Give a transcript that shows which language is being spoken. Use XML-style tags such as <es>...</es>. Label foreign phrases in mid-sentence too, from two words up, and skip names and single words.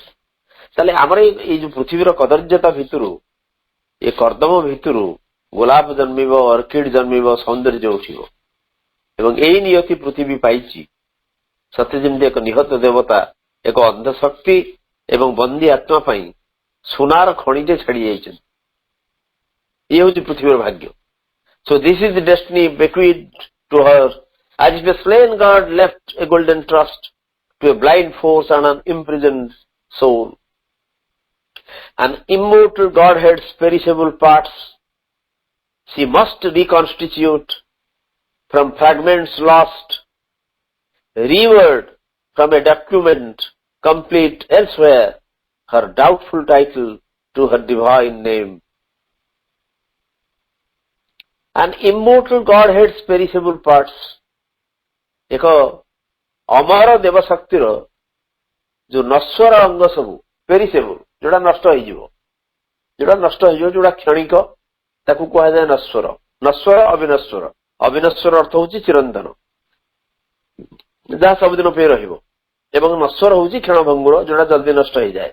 <or>ତାହେଲେ ଆମର ଏଇ ଯୋଉ ପୃଥିବୀର କଦର୍ଯ୍ୟତା ଭିତରୁ, ଏ କର୍ଦ୍ଦମ ଭିତରୁ ଗୋଲାପ ଜନ୍ମିବ, ଅର୍କିଡ୍ ଜନ୍ମିବ, ସୌନ୍ଦର୍ଯ୍ୟ ଉଠିବ। ଏବଂ ଏଇ ନିୟତି ପୃଥିବୀ ପାଇଛି ସତେ ଯେମିତି ଏକ ନିହତ ଦେବତା ଏକ ଅନ୍ଧ ଶକ୍ତି ଏବଂ ବନ୍ଦୀ ଆତ୍ମା ପାଇଁ ସୁନାର ଖଣିଟେ ଛାଡି ଯାଇଛନ୍ତି। ଇଏ ହଉଛି ପୃଥିବୀର ଭାଗ୍ୟ।</or> <en>So this is the destiny bequeathed to her, as if a slain god left a golden trust to a blind force and an imprisoned soul. An immortal Godhead's perishable parts she must reconstitute from fragments lost, revered from a document complete elsewhere, her doubtful title to her divine name. An immortal Godhead's perishable parts,</en> <or>ଏକ ଅମର ଦେବ ଶକ୍ତିର ଯୋଉ ନଶ୍ୱର ଅଙ୍ଗ ସବୁ, ପେରିସେବୁଲ, ଯୋଉଟା ନଷ୍ଟ ହେଇଯିବ, ଯୋଉଟା କ୍ଷଣିକ, ତାକୁ କୁହାଯାଏ ନଶ୍ୱର। ନଶ୍ୱର, ଅବିନଶ୍ୱର। ଅବିନଶ୍ୱର ଅର୍ଥ ହଉଛି ଚିରନ୍ତନ, ଯାହା ସବୁଦିନ ପାଇଁ ରହିବ, ଏବଂ ନଶ୍ୱର ହଉଛି କ୍ଷଣଭଙ୍ଗୁର, ଯୋଉଟା ଜଲ୍ଦି ନଷ୍ଟ ହେଇଯାଏ।</or>